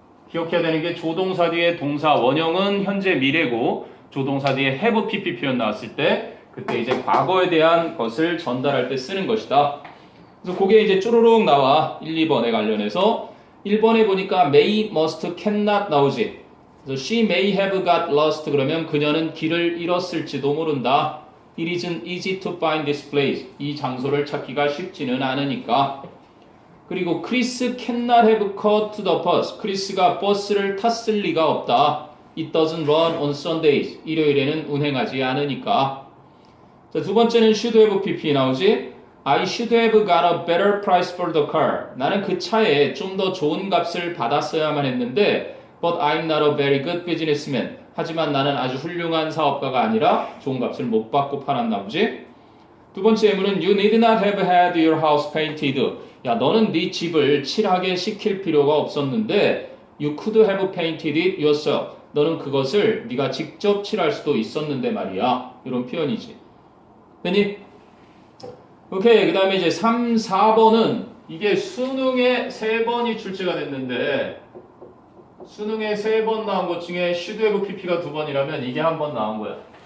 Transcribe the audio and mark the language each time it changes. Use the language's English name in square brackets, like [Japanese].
[Korean] 기억해야 되는 게 조동사 뒤에 동사 원형은 현재 미래고 조동사 뒤에 have pp 표현 나왔을 때 그때 이제 과거에 대한 것을 전달할 때 쓰는 것이다. 그래서 그게 이제 쪼르륵 나와 1, 2번에 관련해서 1번에 보니까 may, must, cannot 나오지. 그래서 [English] she may have got lost [Korean] 그러면 그녀는 길을 잃었을지도 모른다. [English] It isn't easy to find this place. [Korean] 이 장소를 찾기가 쉽지는 않으니까. [English] 그리고 Chris cannot have caught the bus. [Korean] 크리스가 버스를 탔을 리가 없다. [English] It doesn't run on Sundays. [Korean] 일요일에는 운행하지 않으니까. 자, 두 번째는 should have PP 나오지. [English] I should have got a better price for the car. [Korean] 나는 그 차에 좀 더 좋은 값을 받았어야만 했는데 [English] but I'm not a very good businessman. [Korean] 하지만 나는 아주 훌륭한 사업가가 아니라 좋은 값을 못 받고 팔았나 보지. 두 번째 예문은 [English] You need not have had your house painted. [Korean] 야, 너는 네 집을 칠하게 시킬 필요가 없었는데 [English] You could have painted it yourself. [Korean] 너는 그것을 네가 직접 칠할 수도 있었는데 말이야. 이런 표현이지. 됐니? 오케이. 그 다음에 이제 3, 4번은 이게 수능에 3번이 출제가 됐는데 수능에 3번 나온 것 중에 should have pp가 2번이라면 이게 한 번 나온 거야.